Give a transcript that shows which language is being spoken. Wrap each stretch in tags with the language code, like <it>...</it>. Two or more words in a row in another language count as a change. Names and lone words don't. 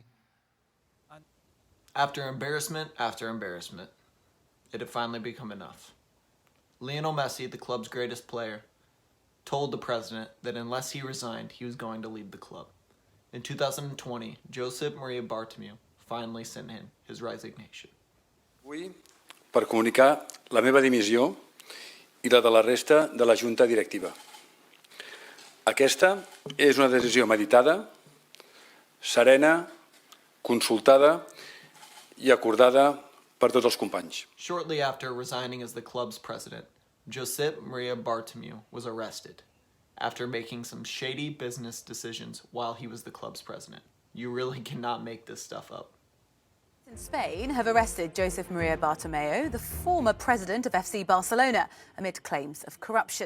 <en>After embarrassment, it had finally become enough. Lionel Messi, the club's greatest player, told the president that unless he resigned, he was going to leave the club. In 2020, Josep Maria Bartomeu finally sent in his resignation.</en> <ca>Avui, per comunicar la meva dimissió i la de la resta de la Junta Directiva. Aquesta és una decisió meditada, serena, consultada i acordada per tots els companys.</ca> <en>Shortly after resigning as the club's president, Josep Maria Bartomeu was arrested after making some shady business decisions while he was the club's president. You really cannot make this stuff up. In Spain have arrested Josep Maria Bartomeu, the former president of FC Barcelona, amid claims of corruption.</en>